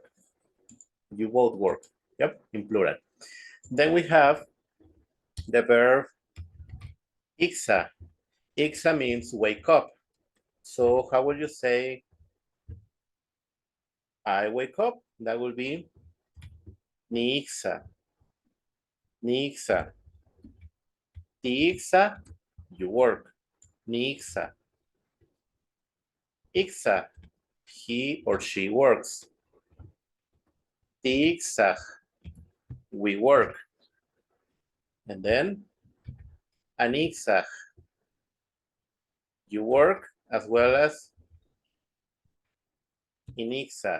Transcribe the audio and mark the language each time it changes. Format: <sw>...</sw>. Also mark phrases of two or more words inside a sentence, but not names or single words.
<en>You both work. Yep, in plural. Then we have the verb ixa. Ixa means wake up. So how will you say I wake up? That will be</en> <nci>ni ixa. Ni ixa. Ti ixa,</nci> <en>you work.</en> <nci>Ni ixa. Ixa,</nci> <en>he or she works.</en> <nci>Ti ixa,</nci> <en>we work. And then anixaj, you work, as well as inixaj.</en>